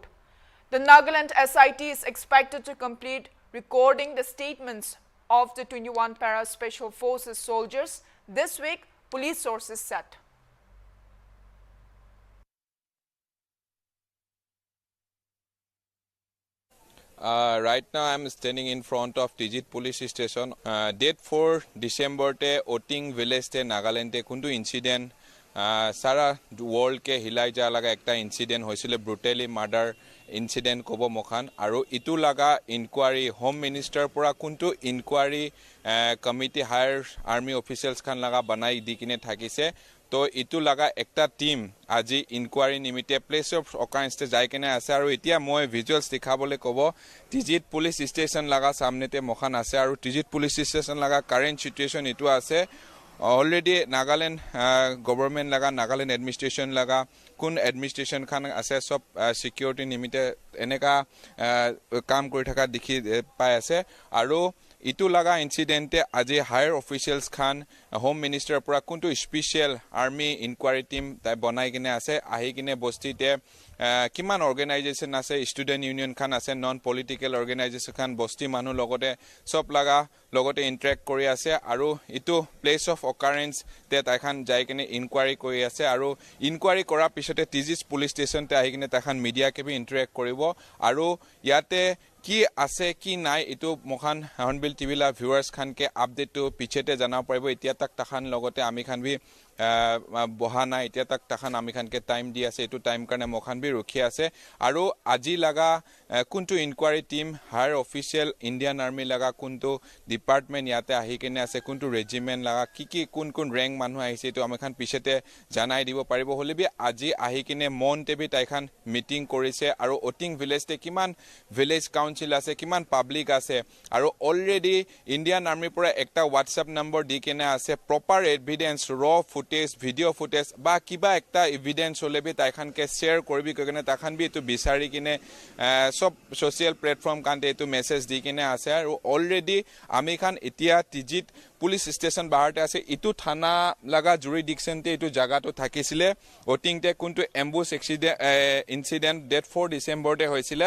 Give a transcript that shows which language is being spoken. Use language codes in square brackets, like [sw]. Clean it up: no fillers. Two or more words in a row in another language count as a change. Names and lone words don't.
[en] The Nagaland SIT is expected to complete recording the statements of the 21 Para-Special Forces soldiers this week, police sources said. Right now I'm standing in front of TZ police station. [nag] Date 4 December te Oting village te Nagaland te kuntu incident Sara world ke hilai ja laga ekta incident hoisile [en] brutally murder incident [nag] kobo mokhan aru itu laga inquiry [en] home minister [nag] pura kuntu [en] inquiry committee higher army officials [nag] khan laga banai dikine thakise to itu laga ekta team aji inquiry nimite [en] place of occurrence [nag] te jai kene ase aru etia moi visuals dikhabole kobo TZ police station laga samne te mokhan ase aru TZ police station laga [en] current situation [nag] itu ase already Nagaland government laga Nagaland administration laga kun administration khan ase sob security nimite eneka kaam kori thaka dikhi pai ase aru itu laga incident aji higher officials khan [en] home minister [nag] pura kuntu [en] special army inquiry team [nag] tai banai kine ase ahi kine bosti te kiman organization ase [en] student union [nag] khan ase [en] non political organization [nag] khan bosti manu logote sob laga logote interact kori ase aru itu [en] place of occurrence [nag] te tai khan jai kine inquiry kori ase aru inquiry kora pisote TZ police station te ahi kine tai khan media ke bi interact koribo aru yate ki ase ki nai itu mokhan HornbillTV la viewers khan ke update to pichete jana paribo etia tak takhan logote ami khan bi bohana etia tak takhan ami khan ke time di ase etu time karne mokhan bi rukhi ase aru aji laga kuntu [en] inquiry team higher official [nag] Indian Army laga kuntu department yate ahi kene ase kuntu regiment laga ki kun rank manu ahise to ami khan pichete janai dibo paribo holibi aji ahi kene mon te bi tai khan meeting korise aru Oting village te kiman [en] village council [nag] ase kiman public ase aru already Indian Army pura ekta WhatsApp number di kene ase [en] proper evidence raw footage footage video footage [nag] ba kiba ekta evidence hole bi taikhan ke share koribi koi kine takhan bi eitu bisari kine sob [en] social platform [nag] kante eitu message di kine ase aru already ami khan etia TZ-te [en] police station [nag] bahar te ase itu thana laga jurisdiction te eitu jagatu thakisile Oting te kuntu [en] ambush incident date [nag] 4 December te hoisile